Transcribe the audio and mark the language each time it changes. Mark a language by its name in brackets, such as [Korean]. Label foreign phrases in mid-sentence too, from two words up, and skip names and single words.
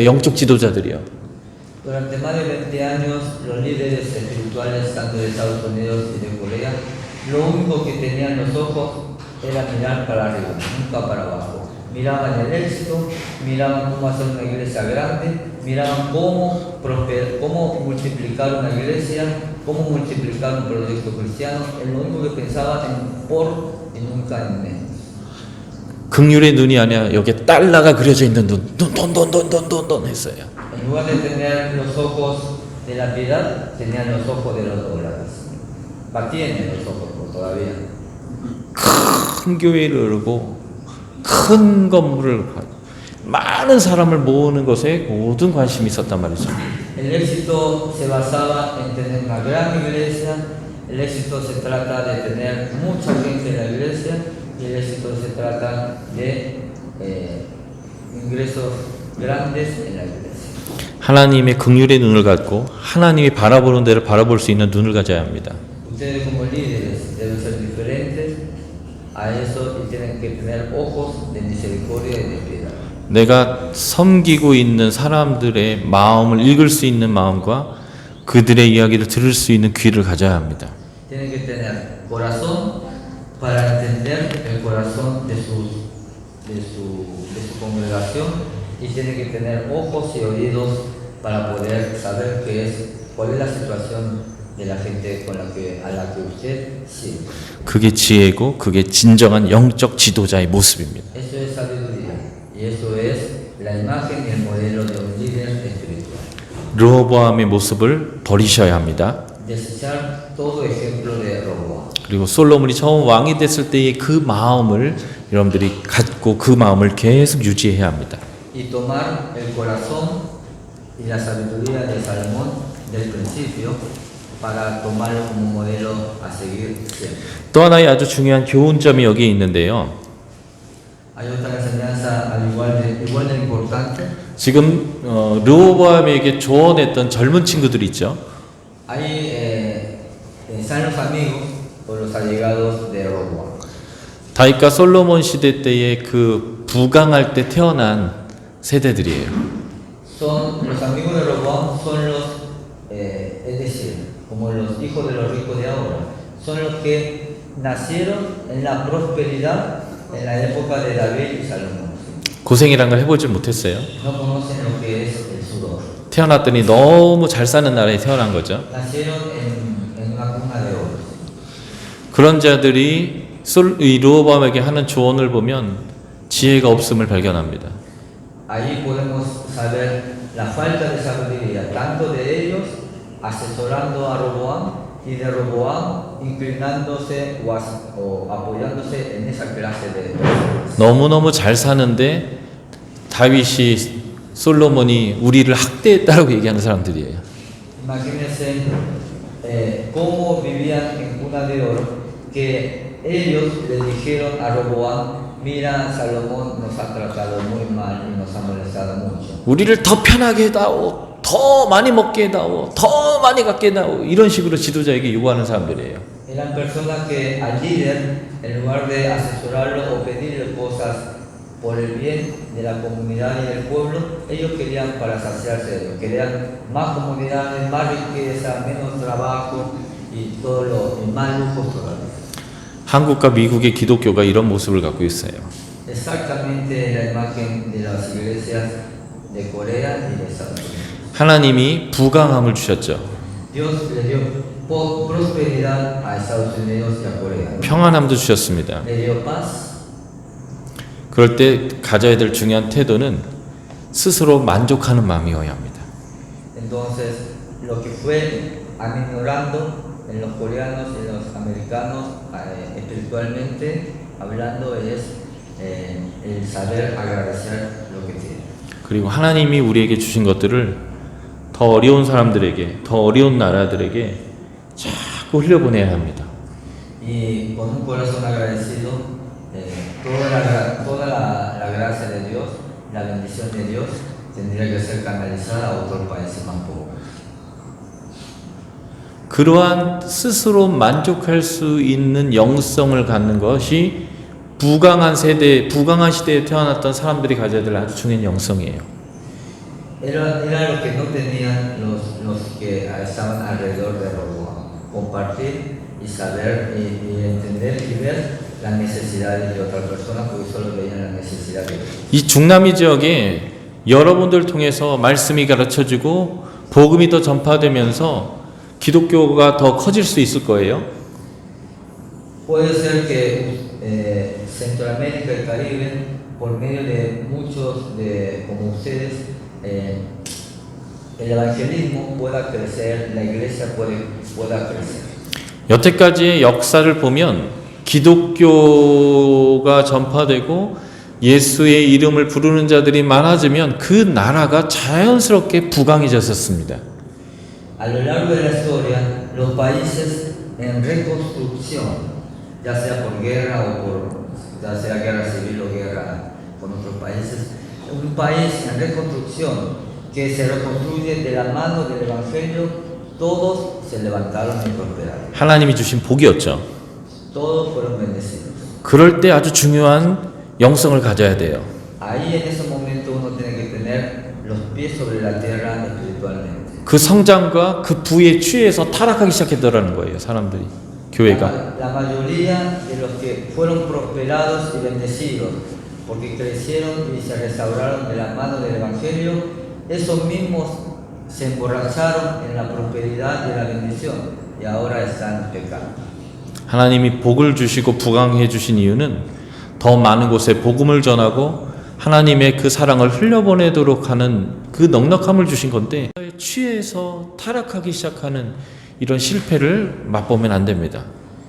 [Korean] 영적 지도자들이요. [Spanish] Durante más de 20 años, los líderes espirituales, tanto de Estados Unidos y de Corea, lo único que tenían los ojos era mirar para arriba, nunca para abajo. Miraban el éxito, miraban cómo hacer una iglesia grande, miraban cómo prosperar, cómo multiplicar una iglesia, cómo multiplicar un proyecto cristiano. Lo único que pensaban en por y nunca en menos. [Korean] 긍휼의 눈이 아니라 여기에 달러가 그려져 있는 눈 했어요. [Spanish] En lugar de tener los ojos de la piedad, tenían los ojos de los dólares. Tienen los ojos todavía. [Korean] 큰 교회를 이루고 큰 건물을 많은 사람을 모으는 것에 모든 관심이 있었단 말이죠. [Spanish] El éxito se basaba en tener una gran iglesia. El éxito se trata de tener mucha gente en la iglesia. Y el éxito se trata de ingresos grandes en la iglesia. [Korean] 하나님의 긍휼의 눈을 갖고 하나님이 바라보는 데를 바라볼 수 있는 눈을 가져야 합니다. [Spanish] Ustedes como líderes deben ser diferentes a eso y tienen que tener ojos de misericordia y de piedad. [Korean] 내가 섬기고 있는 사람들의 마음을 읽을 수 있는 마음과 그들의 이야기를 들을 수 있는 귀를 가져야 합니다. [Spanish] Tienen que tener corazón para entender el corazón de su congregación y tiene que tener ojos y oídos para poder saber cuál es la situación de la gente a la que usted sirve. [Korean] 그게 지혜고 그게 진정한 영적 지도자의 모습입니다. [Spanish] Eso es sabiduría y eso es la imagen y el modelo de un líder espiritual. [Korean] 르호보암의 모습을 버리셔야 합니다. [Spanish] Desechar todo ejemplo de Roboam. [Korean] 그리고 솔로몬이 처음 왕이 됐을 때의 그 마음을 여러분들이 갖고 그 마음을 계속 유지해야 합니다. [Spanish] y tomar el corazón y la sabiduría de Salomón del principio para tomarlo como modelo a seguir siempre. [Korean] 또 하나의 아주 중요한 교훈점이 여기에 있는데요. [Spanish] Hay otra enseñanza igual de importante. [Korean] 지금 르호보암에게 조언했던 젊은 친구들 있죠. [Spanish] Ahí están los amigos o los allegados de Roboam. [Korean] 다윗과 솔로몬 시대 때의 그 부강할 때 태어난 세대들이에요. [Spanish] Los amigos de Roboam son es decir, como los hijos de los ricos de ahora, son los que nacieron en la prosperidad en la época de David y Salomón. [Korean] 고생이란 걸 해보지 못했어요. [Spanish] No conocen lo que es el sudor. [Korean] 태어났더니 너무 잘 사는 나라에 태어난 거죠. [Spanish] Nacieron en una cuna de oro. [Korean] 그런 자들이 이 르호보암에게 하는 조언을 보면 지혜가 없음을 발견합니다. [Spanish] Ahí podemos saber la falta de sabiduría tanto de ellos asesorando a Roboam y de Roboam inclinándose o apoyándose en esa clase de personas. [Korean] 너무너무 잘 사는데 다윗이 솔로몬이 우리를 학대했다라고 얘기하는 사람들이에요. [Spanish] Imagínense cómo vivían en cuna de oro, que ellos le dijeron a Roboam, mira, Salomón nos ha tratado muy mal y nos ha molestado mucho. [Korean] 우리를 더 편하게 해다오, 더 많이 먹게 해다오, 더 많이 갖게 해다오, 이런 식으로 지도자에게 요구하는 사람들이에요. [Spanish] Eran personas que al líder, en lugar de asesorarlo o pedirle cosas por el bien de la comunidad y del pueblo, ellos querían para saciarse de ellos, querían más comunidades, más riqueza, menos trabajo y todo lo más lujos todavía. [Korean] 한국과 미국의 기독교가 이런 모습을 갖고 있어요. [Spanish] Exactamente la imagen de las iglesias de Corea y de Estados Unidos. [Korean] 하나님이 부강함을 주셨죠. [Spanish] Dios le dio prosperidad a Estados Unidos y a Corea. [Korean] 평안함도 주셨습니다. [Spanish] Le dio paz. [Korean] 그럴 때 가져야 될 중요한 태도는 스스로 만족하는 마음이어야 합니다. [Spanish] Entonces, lo que fue aminorando en los coreanos y en los americanos espiritualmente hablando es el saber agradecer lo que tienen. [Korean] 그리고 하나님이 우리에게 주신 것들을 더 어려운 사람들에게, 더 어려운 나라들에게 자꾸 흘려보내야 합니다. [Spanish] Y con un corazón agradecido, toda la gracia de Dios, la bendición de Dios, tendría que ser canalizada a otros países más pobres. [Korean] 그러한 스스로 만족할 수 있는 영성을 갖는 것이 부강한 시대에 태어났던 사람들이 가져야 될 아주 중요한 영성이에요. [Spanish] Era lo que no tenían los que estaban alrededor de Roboam, compartir y saber y entender y ver las necesidades de otras personas, porque solo veían las necesidades de ellos. [Korean] 이 중남미 지역에 여러분들 통해서 말씀이 가르쳐지고 복음이 더 전파되면서 기독교가 더 커질 수 있을 거예요. [Spanish] Puede ser que Centroamérica y Caribe, por medio de muchos como ustedes, el evangelismo pueda crecer, la iglesia pueda crecer. [Korean] 여태까지의 역사를 보면 기독교가 전파되고 예수의 이름을 부르는 자들이 많아지면 그 나라가 자연스럽게 부강해졌었습니다. [Spanish] A lo largo de la historia, los países en reconstrucción, ya sea por guerra ya sea guerra civil o guerra con otros países, un país en reconstrucción que se reconstruye de la mano del evangelio, todos se levantaron y prosperaron. [Korean] 하나님이 주신 복이었죠. [Spanish] Todos fueron bendecidos. [Korean] 그럴 때 아주 중요한 영성을 가져야 돼요. [Spanish] Ahí en ese momento uno tiene que tener los pies sobre la tierra espiritualmente. [Korean] 그 성장과 그 부에 취해서 타락하기 시작했더라는 거예요, 사람들이, 교회가. [Spanish] La mayoría de los que fueron prosperados y bendecidos, porque crecieron y se restauraron de la mano del evangelio, esos mismos se emborracharon en la prosperidad y la bendición y ahora están pecando. [Korean] 하나님이 복을 주시고 부강해 주신 이유는 더 많은 곳에 복음을 전하고 하나님의 그 사랑을 흘려보내도록 하는 그 넉넉함을 주신 건데 취해서 타락하기 시작하는 이런 실패를 맛보면 안 됩니다.